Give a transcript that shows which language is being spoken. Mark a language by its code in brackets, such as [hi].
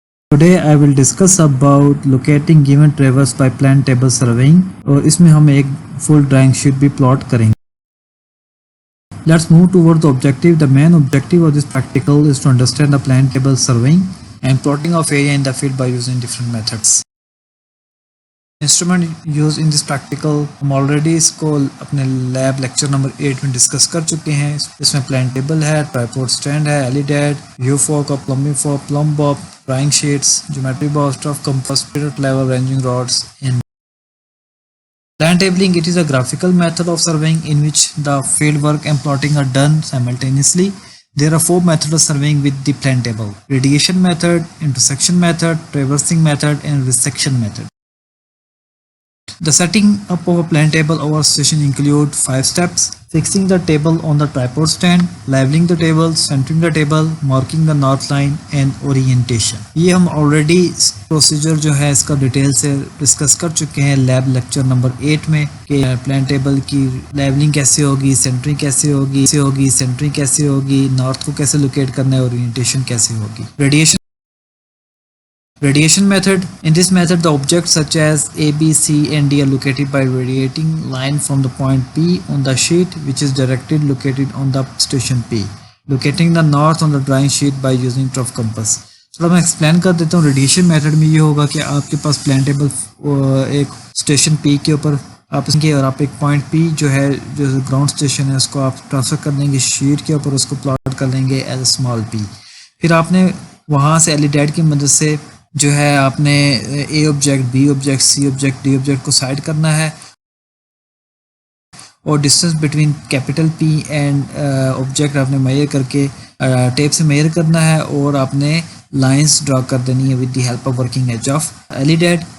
[en] Today I will discuss about locating given traverse by plan table surveying [hi] और इसमें हम एक full drawing sheet भी plot करेंगे. [en] Let's move toward the objective. The main objective of this practical is to understand the plan table surveying and plotting of area in the field by using different methods. Instrument use in this practical [hi] हम already इसको अपने lab lecture number 8 में discuss कर चुके हैं. इसमें plan table है, tripod stand है, elided, view folk, plumbing folk, plum Bob, drawing sheets, geometry box, tough compass, spirit level, ranging rods. [en] In plan tabling, it is a graphical method of surveying in which the field work and plotting are done simultaneously. There are 4 methods of surveying with the plan table: radiation method, intersection method, traversing method, and resection method. The setting up of a plan table over station include 5 steps: fixing the table on the tripod stand, leveling the table, centering the table, marking the north line and orientation. [hi] ये हम already procedure जो है इसका detail से discuss कर चुके हैं lab lecture number 8 में कि प्लान टेबल की लेवलिंग कैसे होगी, सेंटरिंग कैसे होगी, सेंटरिंग कैसे होगी, नॉर्थ को कैसे लोकेट करना है, ओरिएंटेशन कैसे होगी. [en] Radiation method. In this method, the objects such as A, B, C, and D are located by radiating line from the point P on the sheet, which is directed located on the station P. Locating the north on the drawing sheet by using trough compass. [hi] थोड़ा मैं explain कर देता हूँ. Radiation method में ये होगा कि आपके पास प्लान टेबल एक स्टेशन P के ऊपर आप इसके और आप एक पॉइंट P जो है जो ग्राउंड स्टेशन है उसको आप ट्रांसफर कर देंगे शीट के ऊपर, उसको प्लॉट कर लेंगे [en] As a small p. [hi] फिर आपने वहाँ से एलिडेड की मदद से जो है आपने ए ऑब्जेक्ट, बी ऑब्जेक्ट, सी ऑब्जेक्ट, डी ऑब्जेक्ट को साइड करना है और [en] distance between capital P and object [hi] आपने मेजर करके टेप से मेजर करना है और आपने लाइंस ड्रा कर देनी है [en] With the help of working edge of alidade.